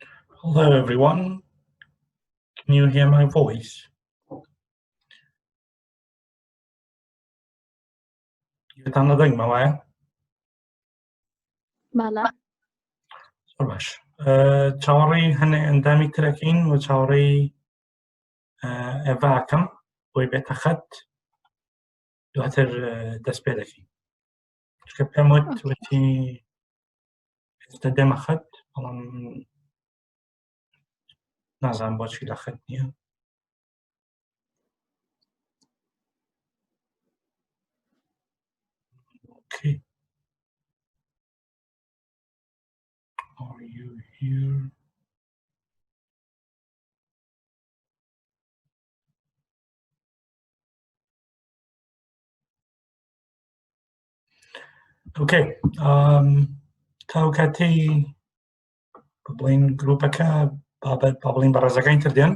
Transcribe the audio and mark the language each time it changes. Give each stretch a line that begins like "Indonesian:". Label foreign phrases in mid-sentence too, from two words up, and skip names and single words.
English: Hello, everyone. Can you hear my voice?
Turkish: Anladın mı var?
Persian: بله
Central Kurdish: زۆر باش. چاوەڕێی هەنێ ئەندامی ترەکەین و چاوەڕێی ئێڤاکەم بۆی بێتە خەت دواتر دەست پێ دەکەین. چکە پێم وتی ئێستا دێمە خەت بەڵام نازانم بۆچی لە خەت نییە.
English: Okay. Are you here? Okay.
Central Kurdish: تا کاتی بڵین گروپەکە بڵین بە ڕێزەکانی تر دێن.